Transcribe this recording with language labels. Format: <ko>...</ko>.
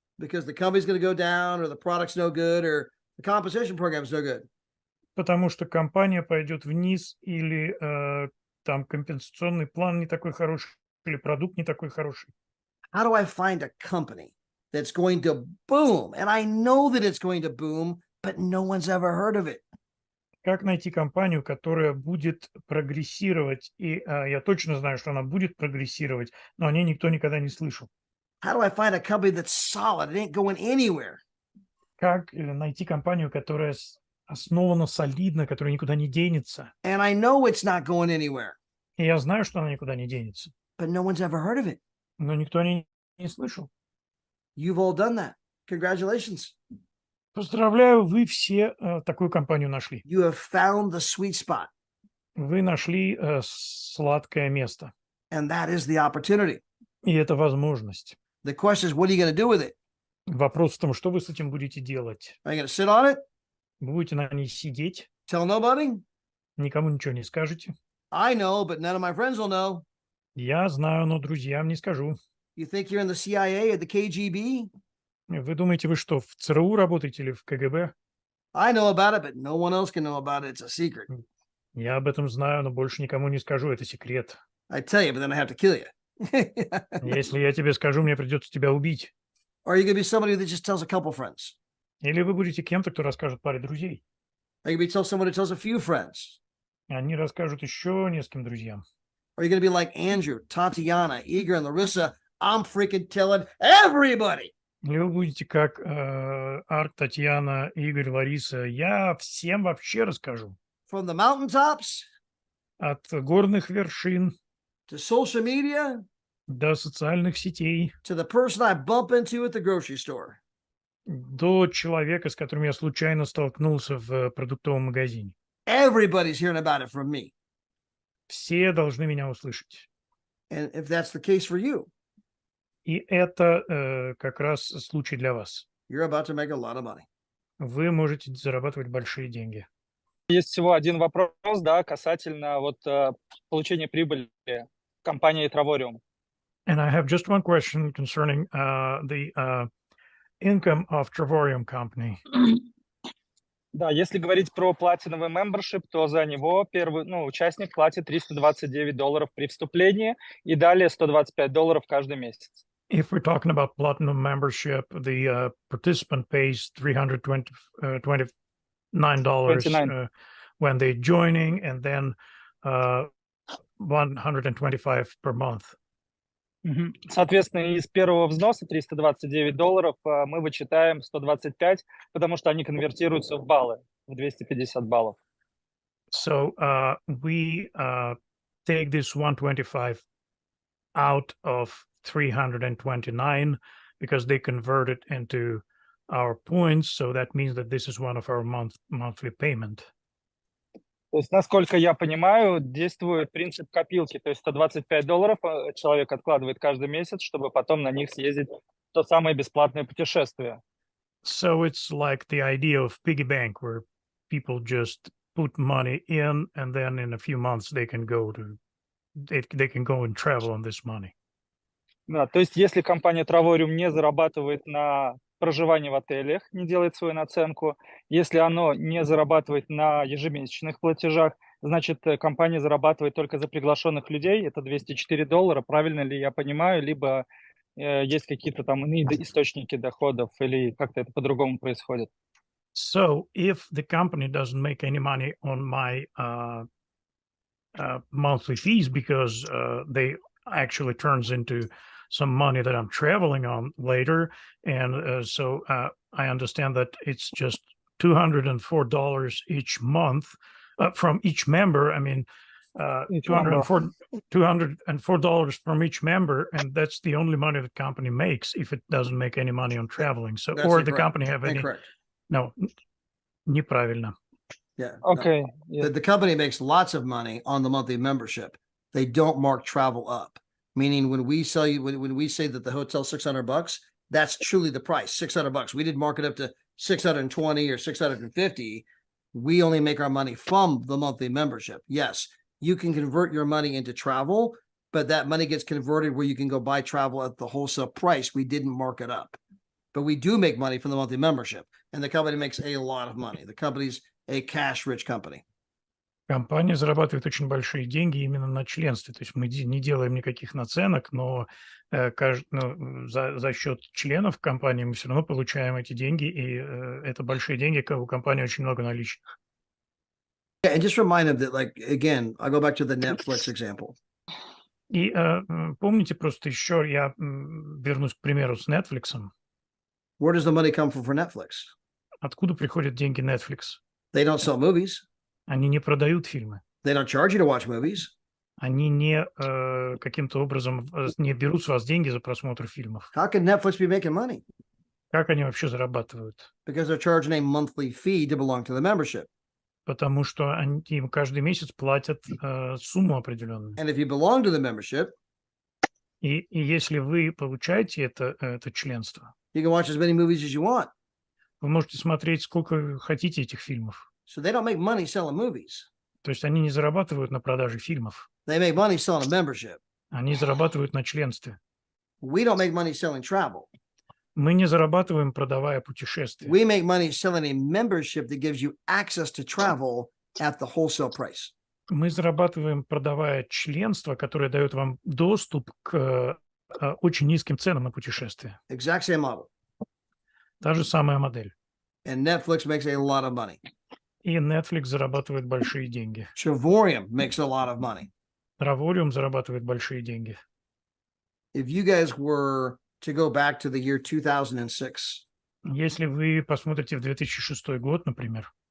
<en>Because the company's going to go down, or the product's no good, or the compensation program's no good.</en> <ru>Потому что компания пойдет вниз, или там компенсационный план не такой хороший, или продукт не такой хороший.</ru> <en>How do I find a company that's going to boom? And I know that it's going to boom, but no one's ever heard of it.</en> <ru>Как найти компанию, которая будет прогрессировать, и я точно знаю, что она будет прогрессировать, но о ней никто никогда не слышал.</ru> <en>How do I find a company that's solid? It ain't going anywhere.</en> <ru>Как найти компанию, которая основана солидно, которая никуда не денется?</ru> <en>And I know it's not going anywhere,</en> <ru>И я знаю, что она никуда не денется,</ru> <en>but no one's ever heard of it.</en> <ru>но никто о ней не слышал.</ru> <en>You've all done that. Congratulations.</en> <ru>Поздравляю, вы все такую компанию нашли.</ru> <en>You have found the sweet spot,</en> <ru>Вы нашли сладкое место,</ru> <en>and that is the opportunity.</en> <ru>и это возможность.</ru> <en>The question is, what are you going to do with it?</en> <ru>Вопрос в том, что вы с этим будете делать.</ru> <en>Are you going to sit on it,</en> <ru>Вы будете на ней сидеть,</ru> <en>tell nobody?</en> <ru>никому ничего не скажете.</ru> <en>I know, but none of my friends will know.</en> <ru>Я знаю, но друзьям не скажу.</ru> <en>You think you're in the CIA or the KGB?</en> <ru>Вы думаете, вы что, в ЦРУ работаете или в КГБ?</ru> <en>I know about it, but no one else can know about it. It's a secret.</en> <ru>Я об этом знаю, но больше никому не скажу, это секрет.</ru> <en>I tell you, but then I have to kill you.</en> <ru>Если я тебе скажу, мне придется тебя убить.</ru> <en>Or are you going to be somebody that just tells a couple friends?</en> <ru>Или вы будете кем-то, кто расскажет паре друзей.</ru> <en>Are you going to be tell someone who tells a few friends?</en> <ru>Они расскажут еще нескольким друзьям.</ru> <en>Or are you going to be like Andrew, Tatiana, Igor, and Larissa? I'm freaking telling everybody.</en> <ru>Или вы будете как Арк, Татьяна, Игорь, Лариса. Я всем вообще расскажу.</ru> <en>From the mountaintops</en> <ru>От горных вершин</ru> <en>to social media</en> <ru>до социальных сетей,</ru> <en>to the person I bump into at the grocery store.</en> <ru>до человека, с которым я случайно столкнулся в продуктовом магазине.</ru> <en>Everybody's hearing about it from me.</en> <ru>Все должны меня услышать.</ru> <en>And if that's the case for you,</en> <ru>И это как раз случай для вас.</ru> <en>you're about to make a lot of money.</en> <ru>Вы можете зарабатывать большие деньги. Есть всего один вопрос, да, касательно вот получения прибыли компании Travarium.</ru> <en>And I have just one question concerning the income of Travarium company.</en> <ru>Да, если говорить про платиновый membership, то за него первый, участник платит $329 при вступлении и далее $125 каждый месяц.</ru> <en>If we're talking about platinum membership, the participant pays $329 when they're joining, and then $125 per month.</en> <ru>Соответственно, из первого взноса $329 мы вычитаем 125, потому что они конвертируются в баллы, в 250 баллов.</ru> <en>So we take this 125 out of 329 because they convert it into our points. So that means that this is one of our monthly payment.</en> <ru>То есть, насколько я понимаю, действует принцип копилки. То есть $125 человек откладывает каждый месяц, чтобы потом на них съездить в то самое бесплатное путешествие.</ru> <en>So it's like the idea of piggy bank, where people just put money in, and then in a few months they can go and travel on this money.</en> <ru>Да, то есть если компания Travarium не зарабатывает на проживании в отелях, не делает свою наценку, если оно не зарабатывает на ежемесячных платежах, значит, компания зарабатывает только за приглашенных людей, это $204, правильно ли я понимаю, либо есть какие-то там иные источники доходов, или как-то это по-другому происходит?</ru> <en>So if the company doesn't make any money on my monthly fees because they actually turns into some money that I'm traveling on later, and so I understand that it's just $204 each month from each member. I mean, $204 from each member, and that's the only money the company makes if it doesn't make any money on traveling. So, That's or the incorrect. company have any? Incorrect.</en> <ru>No, неправильно.</ru> <en>Yeah. Okay. No. Yeah. The company makes lots of money on the monthly membership. They don't mark travel up. Meaning when we sell you, when we say that the hotel's $600, that's truly the price, $600. We didn't mark it up to 620 or 650. We only make our money from the monthly membership. Yes, you can convert your money into travel, but that money gets converted where you can go buy travel at the wholesale price. We didn't mark it up, but we do make money from the monthly membership, and the company makes a lot of money. The company's a cash-rich company.</en> <ru>Компания зарабатывает очень большие деньги именно на членстве. То есть мы не делаем никаких наценок, но за счет членов компании мы все равно получаем эти деньги, и это большие деньги, у компании очень много наличных.</ru> <en>Yeah, and just remind them that, like, again, I'll go back to the Netflix example.</en> <ru>И помните просто еще, я вернусь к примеру с Netflix.</ru> <en>Where does the money come from for Netflix?</en> <ru>Откуда приходят деньги Netflix?</ru> <en>They don't sell movies.</en> <ru>Они не продают фильмы.</ru> <en>They don't charge you to watch movies.</en> <ru>Они не каким-то образом не берут с вас деньги за просмотр фильмов.</ru> <en>How can Netflix be making money?</en> <ru>Как они вообще зарабатывают?</ru> <en>Because they're charging a monthly fee to belong to the membership.</en> <ru>Потому что они им каждый месяц платят сумму определенную.</ru> <en>And if you belong to the membership,</en> <ru>И если вы получаете это членство,</ru> <en>you can watch as many movies as you want.</en> <ru>вы можете смотреть сколько хотите этих фильмов.</ru> <en>So they don't make money selling movies.</en> <ru>То есть они не зарабатывают на продаже фильмов.</ru> <en>They make money selling a membership.</en> <ru>Они зарабатывают на членстве.</ru> <en>We don't make money selling travel.</en> <ru>Мы не зарабатываем, продавая путешествия.</ru> <en>We make money selling a membership that gives you access to travel at the wholesale price.</en> <ru>Мы зарабатываем, продавая членство, которое дает вам доступ к очень низким ценам на путешествия.</ru> <en>Exact same model.</en> <ru>Та же самая модель.</ru> <en>And Netflix makes a lot of money.</en> <ru>И Netflix зарабатывает большие деньги.</ru> <en>Travorium makes a lot of money.</en> <ru>Travorium зарабатывает большие деньги.</ru> <en>If you guys were to go back to the year 2006,</en> <ru>Если вы посмотрите в 2006 год, например,</ru>